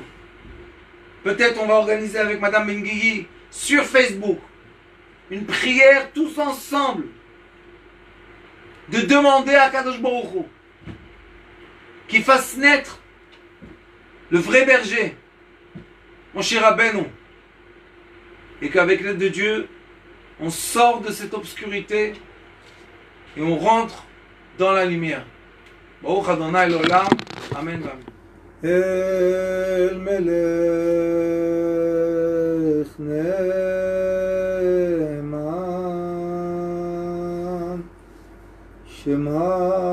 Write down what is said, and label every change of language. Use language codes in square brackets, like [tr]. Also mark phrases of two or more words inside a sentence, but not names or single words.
[fr] Peut-être on va organiser avec Madame Benguigui sur Facebook une prière tous ensemble de demander à [he] קדוש ברוך הוא [fr] qu'il fasse naître le vrai berger, mon cher Rabbeinu, et qu'avec l'aide de Dieu, on sort de cette obscurité et on rentre dans la lumière. [he] ברוך אדוני לעולם. אמן. אל מלך נאמן שמע